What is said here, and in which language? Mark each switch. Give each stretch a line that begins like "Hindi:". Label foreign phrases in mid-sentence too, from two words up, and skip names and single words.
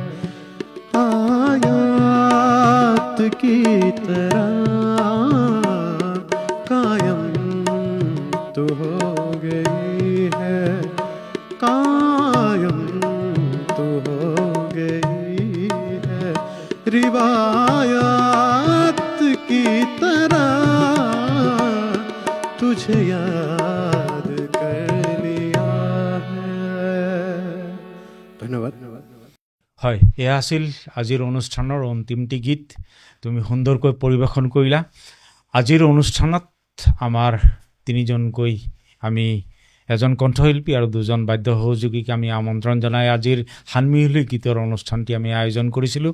Hindi: आयात की तरह कायम तू हो गई है, कायम तू हो गई है, रिवायत की तरह तुझे याद कर लिया है।
Assamese: ধন্যবাদ। হয়, এয়া আছিল আজিৰ অনুষ্ঠানৰ অন্তিমটি গীত। তুমি সুন্দৰকৈ পৰিৱেশন কৰিলা। আজিৰ অনুষ্ঠানত আমাৰ তিনিজনকৈ আমি এজন কণ্ঠশিল্পী আৰু দুজন বাদ্য সহযোগীক আমি আমন্ত্ৰণ জনাই আজিৰ সানমিহলি গীতৰ অনুষ্ঠানটি আমি আয়োজন কৰিছিলোঁ।